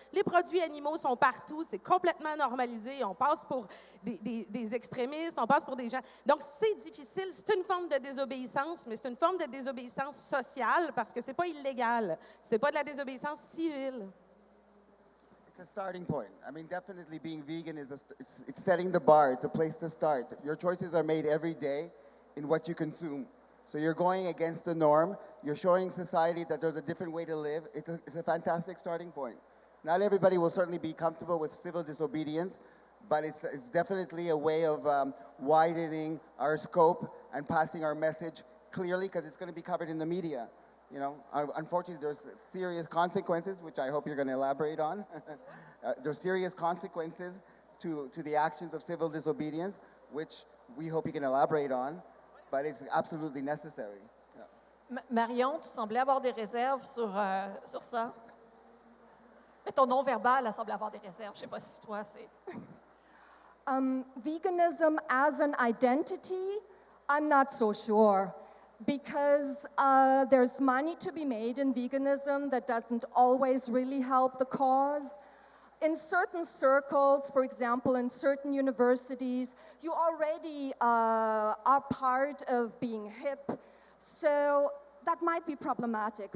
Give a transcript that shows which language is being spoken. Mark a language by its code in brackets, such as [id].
[fr] Les produits animaux sont partout, c'est complètement normalisé. On passe pour des extrémistes, on passe pour des gens. Donc, c'est difficile. C'est une forme de désobéissance, mais c'est une forme de désobéissance sociale parce que c'est pas illégal. C'est pas de la désobéissance civile. [en] It's a starting point. I mean, definitely being vegan it's setting the bar. It's a place to start. Your choices are made every day in what you consume. So you're going against the norm. You're showing society that there's a different way to live. It's a fantastic starting point. Not everybody will certainly be comfortable with civil disobedience, but it's definitely a way of widening our scope and passing our message clearly, because it's going to be covered in the media. You know, unfortunately, there's serious consequences, which I hope you're going to elaborate on. There's serious consequences to the actions of civil disobedience, which we hope you can elaborate on, but it's absolutely necessary. Yeah. [fr] Marion, tu semblais avoir des réserves sur ça. Mais ton non-verbal, elle semble avoir des réserves. Je ne sais pas si toi, c'est... [en] Veganism as an identity, I'm not so sure. Because there's money to be made in veganism that doesn't always really help the cause. In certain circles, for example, in certain universities, you already are part of being hip, so that might be problematic.